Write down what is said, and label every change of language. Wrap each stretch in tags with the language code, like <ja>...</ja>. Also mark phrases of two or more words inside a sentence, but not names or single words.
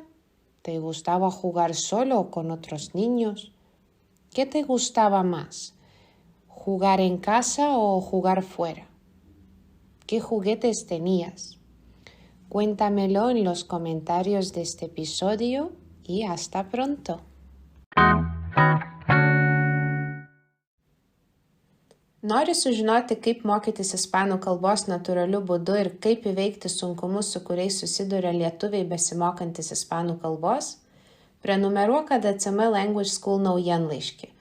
<es>¿Te gustaba jugar solo con otros niños? ¿Qué te gustaba más? ¿Jugar en casa o jugar fuera? ¿Qué juguetes tenías? Cuéntamelo en los comentarios de este episodio y hasta pronto.</es> <lt>Nori sužinoti, kaip mokytis ispanų kalbos natūraliu būdu ir kaip įveikti sunkumus, su kuriais susiduria lietuviai besimokantis ispanų kalbos? Prenumeruok ADCM Language School naujienlaiškį.</lt>